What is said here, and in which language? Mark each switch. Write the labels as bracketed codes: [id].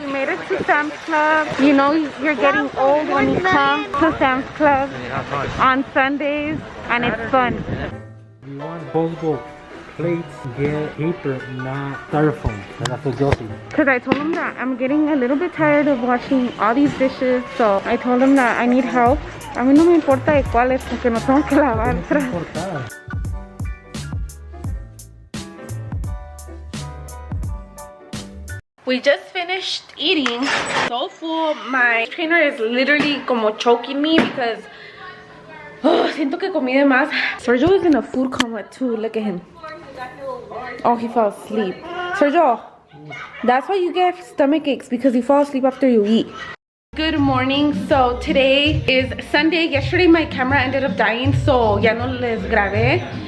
[en] We made it to Sam's Club. You know you're getting old when you come to Sam's Club on Sundays, and it's fun. If you want disposable plates, get paper, not styrofoam. And that's what Josie. Because I told him that I'm getting a little bit tired of washing all these dishes. So I told him that I need help. [es] A mí no me importa de cuáles porque no tengo que lavar. [en] We just finished eating. So full. My trainer is literally como choking me because [es] siento que comí de más. [en] Sergio is in a food coma too. Look at him. Oh, he fell asleep. Sergio, that's why you get stomach aches, because you fall asleep after you eat. Good morning. So today is Sunday. Yesterday my camera ended up dying, so [es] ya no les grabé.